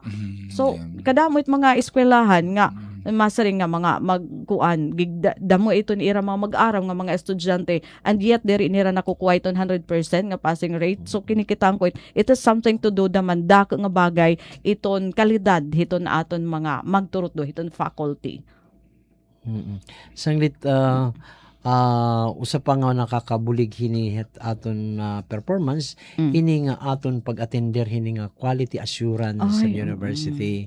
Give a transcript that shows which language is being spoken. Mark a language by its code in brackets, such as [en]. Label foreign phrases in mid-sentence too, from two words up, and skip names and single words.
[war] So, kadamo it mga eskwelahan nga, masaring nga mga magkuan damo ito ni ira mga mag-aral nga mga estudyante [en] and yet [war] diri nira nakukuha iton 100% nga [en] passing rate. [war] So kinikitang ko [en] it is something to do [war] daman dako nga bagay iton kalidad hiton aton mga magturutdo hiton faculty. Sanglit usa pa nga nakakabulig hini aton performance ini nga aton pag-attender hini nga [en] quality assurance [war] sa university.